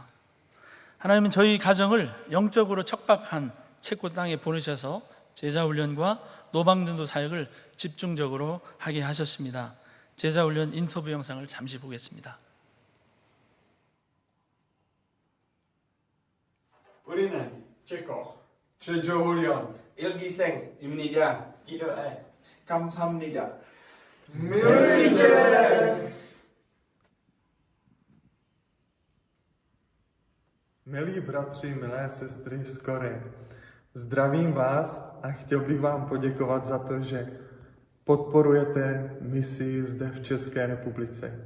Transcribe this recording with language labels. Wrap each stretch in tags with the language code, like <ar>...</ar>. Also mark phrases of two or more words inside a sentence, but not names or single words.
<ko>하나님은 저희 가정을 영적으로 척박한 체코 땅에 보내셔서 제자훈련과 노방전도 사역을 집중적으로 하게 하셨습니다. 제자훈련 인터뷰 영상을 잠시 보겠습니다. 우리는 Čeko. 제자훈련 일기생입니다. 기도해. 감사합니다.</ko> <cs>Milí bratři, milé sestry z Kory, zdravím vás a chtěl bych vám poděkovat za to, že podporujete misi zde v České republice.</cs>